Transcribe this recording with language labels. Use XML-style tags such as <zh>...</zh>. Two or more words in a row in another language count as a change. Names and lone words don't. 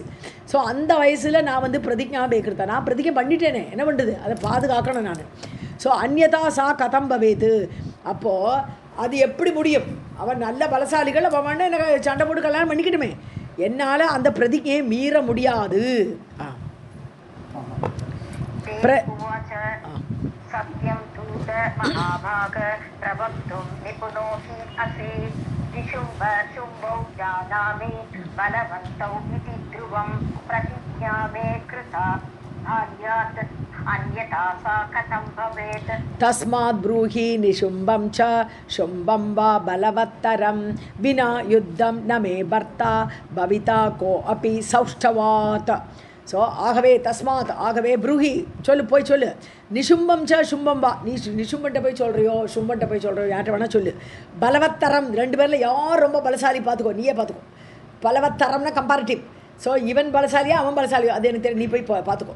<ta>ஸோ அந்த வயசில் நான் வந்து</ta> <sa>प्रतिज्ञा मे कृता,</sa> <ta>நான் பிரதிஜை பண்ணிட்டேனே, என்ன பண்ணுறது, அதை பாதுகாக்கணும் நான். ஸோ</ta> <sa>अन्यथा सा कथं भवेत्,</sa> <ta>அப்போது அது எப்படி முடியும், அவன் நல்ல பலசாலிகள், அவன் எனக்கு சண்டை போட்டு கல்யாணம் பண்ணிக்கிட்டுமே, என்னால் அந்த பிரதிஜையை மீற முடியாது.</ta> <sa>सत्यं दूत महाभाग प्रवक्तुं निपुणो हि असि निशुम्भ शुम्भौ जानामि बलवन्तौ इति ध्रुवं प्रतिज्ञा मे कृता भार्यात् अन्यथा सा कथं भवेत्. तस्मात् ब्रूहि निशुम्भं च शुम्भं वा बलवत्तरं विना युद्धं न मे भर्ता भविता को अपि सौष्ठवात्.</sa> <ta>ஸோ ஆகவே தஸ்மாத், ஆகவே ப்ரூஹி சொல்லு, போய் சொல்லு.</ta> <sa>निशुम्भं च शुम्भं वा,</sa> <ta>நீ நிஷும்பன்ட்ட போய் சொல்கிறியோ சும்பன்ட்ட போய் சொல்கிறியோ யார்கிட்ட வேணால் சொல்லு. பலவத்தரம், 2 பேரில் யார் ரொம்ப பலசாலி பார்த்துக்கோ, நீயே பார்த்துக்கோ. பலவத்தரம்னா கம்பேரிட்டிவ். ஸோ இவன் பலசாலியா அவன் பலசாலியோ அது எனக்கு தெரியும், நீ போய் பார்த்துக்கோ.</ta>